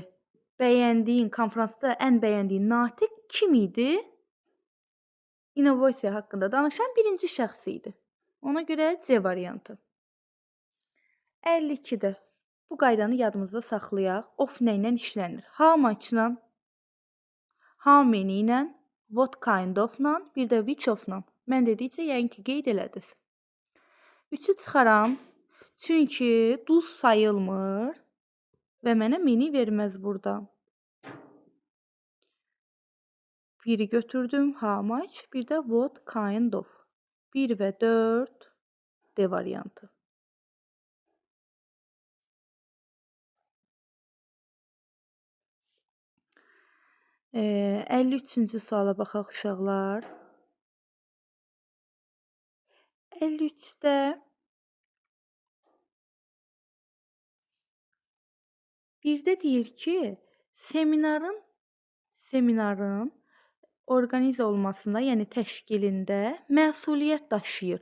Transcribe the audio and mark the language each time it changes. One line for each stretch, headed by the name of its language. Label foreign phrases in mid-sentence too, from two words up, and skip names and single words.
Azerbaijani: Bəyəndiyin, konfransda ən bəyəndiyin natiq kim idi? İnnovasiya haqqında danışan birinci şəxs idi. Ona görə C variantı. 52-də bu qaydanı yadımızda saxlayaq. Of nə ilə işlənir?
English: How much-la how many ilə, what kind of-la,
Azerbaijani: bir də
English: which of-la.
Azerbaijani: Mən dedikcə yəqin ki, qeyd elədiniz. 3-ü çıxaram, çünki duz sayılmır və mənə mini verməz burada. 1-i götürdüm,
English: how much,
Azerbaijani: bir də
English: what kind of.
Azerbaijani: 1 və 4 D variantı. 53-cü suala baxaq uşaqlar. 53-də birdə deyir ki, seminarın orqaniza olmasında, yəni təşkilində məsuliyyət daşıyır.